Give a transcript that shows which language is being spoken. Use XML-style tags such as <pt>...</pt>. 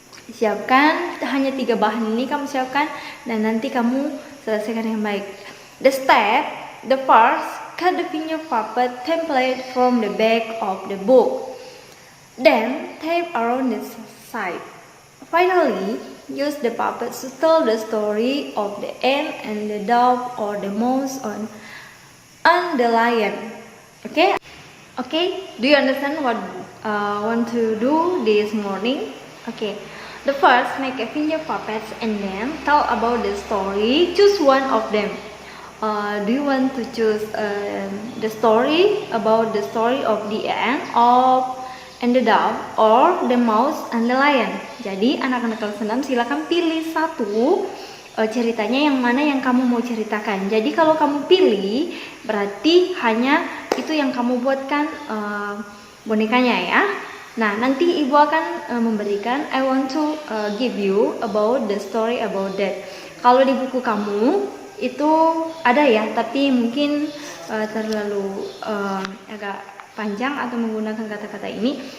<id>Siapkan hanya 3 bahan ini kamu siapkan dan nanti kamu selesaikan yang baik.</id> <en>The first, cut the finger puppet template from the back of the book. Then tape around the side. Finally, use the puppets to tell the story of the ant and the dove or the mouse and the lion. Okay? Okay, do you understand what want to do this morning? Okay. The first, make a finger puppets and then tell about the story. Choose one of them. Do you want to choose the story about the story of the ant and the dove or the mouse and the lion?</en> <id>Jadi anak-anak kelas 6 silakan pilih satu ceritanya yang mana yang kamu mau ceritakan. Jadi kalau kamu pilih berarti hanya itu yang kamu buatkan bonekanya ya. Nah, nanti ibu akan memberikan</id> <en>I want to give you about the story about that.</en> <id>Kalau di buku kamu itu ada ya, tapi mungkin terlalu agak panjang atau menggunakan kata-kata ini.</id>